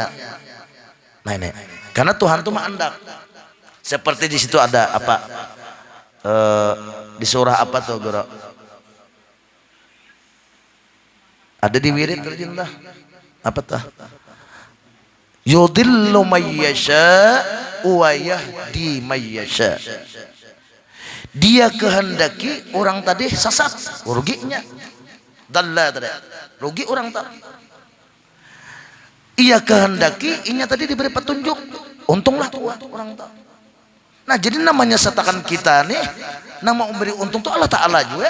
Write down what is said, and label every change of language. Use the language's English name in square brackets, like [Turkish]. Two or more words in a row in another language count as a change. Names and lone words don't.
[Banjar] Nah ini karena Tuhan itu mandak. Seperti di situ ada apa di surah apa tuh Guru? Ada di wirid terjemah apa tuh? [Arabic] يضل من يشاء ويهدي من يشاء. [Banjar] Dia kehendaki orang tadi sesat, ruginya. Dalla tadi, rugi orang tadi. Ia kehendaki inya tadi diberi petunjuk, untunglah tuh orang tadi. Nah jadi namanya setakan kita nih, nama memberi untung tuh Allah Ta'ala juga.